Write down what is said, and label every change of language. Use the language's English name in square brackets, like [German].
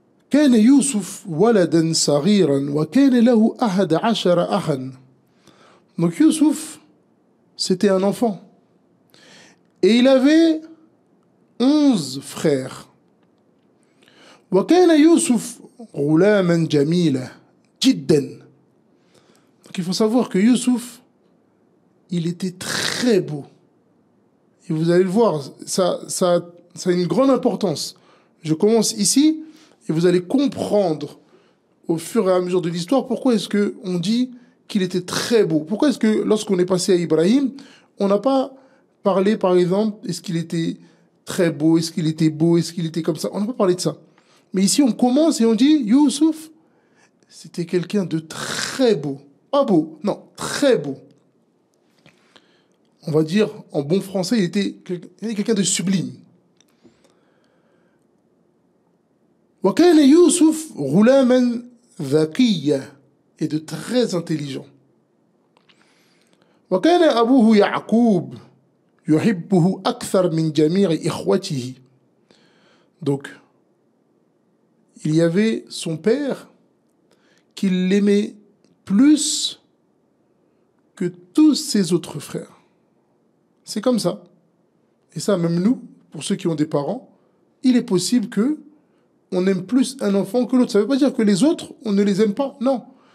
[Arabic] كان يوسف ولدا صغيرا وكان له 11 أخا. [French] Donc Youssouf, c'était un enfant. Et il avait 11 frères. [Arabic] وكان يوسف غلاما جميلا جدا. [French] Donc il faut savoir que Youssouf, il était très beau. Et vous allez le voir, ça a une grande importance. Je commence ici et vous allez comprendre au fur et à mesure de l'histoire pourquoi est-ce qu'on dit qu'il était très beau. Pourquoi est-ce que lorsqu'on est passé à Ibrahim, on n'a pas parlé par exemple, est-ce qu'il était très beau, est-ce qu'il était beau, est-ce qu'il était comme ça. On n'a pas parlé de ça. Mais ici on commence et on dit Youssouf, c'était quelqu'un de très beau. Pas beau, non, très beau. On va dire, en bon français, il était quelqu'un de sublime. [Arabic] وكان يوسف غلاما ذكيا, [French] et de très intelligent. [Arabic] وكان أبوه يعقوب يحبه أكثر من جميع إخوته. [French] Donc, il y avait son père qui l'aimait plus que tous ses autres frères. C'est comme ça. Et ça, même nous, pour ceux qui ont des parents, il est possible que on aime plus un enfant que l'autre. Ça ne veut pas dire que les autres, on ne les aime pas. Non.